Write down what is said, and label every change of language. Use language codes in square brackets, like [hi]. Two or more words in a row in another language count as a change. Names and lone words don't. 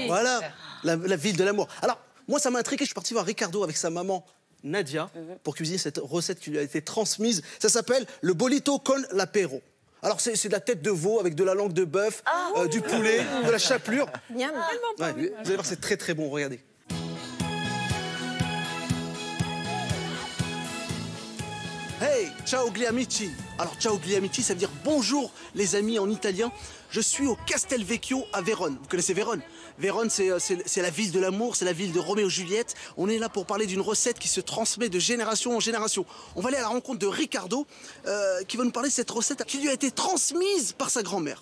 [fr] Voilà, la ville de l'amour. Alors, moi, ça m'a intrigué. Je suis parti voir Ricardo avec sa maman Nadia pour cuisiner cette recette qui lui a été transmise. Ça s'appelle le bolito con l'apero. Alors, c'est de la tête de veau avec de la langue de bœuf, du poulet, de la chapelure. Bien. Ouais, vous allez voir, c'est très très bon. Regardez. [it] Hey, ciao gli amici. Alors, ciao gli amici, [fr] ça veut dire bonjour les amis en italien. Je suis au Castelvecchio à Vérone. Vous connaissez Vérone? Vérone, c'est la ville de l'amour, c'est la ville de Roméo et Juliette. On est là pour parler d'une recette qui se transmet de génération en génération. On va aller à la rencontre de Ricardo, qui va nous parler de cette recette qui lui a été transmise par sa grand-mère.